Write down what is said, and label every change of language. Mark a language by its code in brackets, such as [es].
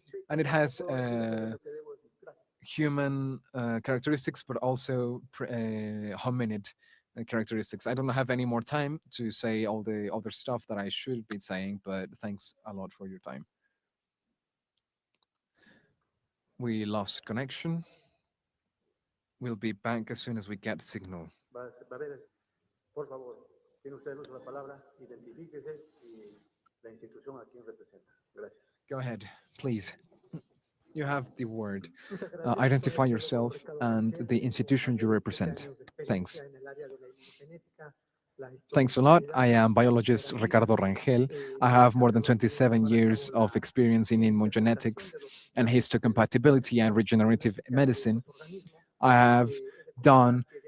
[en] And it has human characteristics, but also hominid characteristics. I don't have any more time to say all the other stuff that I should be saying, but thanks a lot for your time. We lost connection. We'll be back as soon as we get signal. [es] Por favor, tiene usted el uso de la palabra, identifíquese y la institución a quien representa. Gracias. [en] Go ahead, please. You have the word. Identify yourself and the institution you represent. Thanks. Thanks a lot. I am biologist Ricardo Rangel. I have more than 27 years of experience in immunogenetics and histocompatibility and regenerative medicine. I have done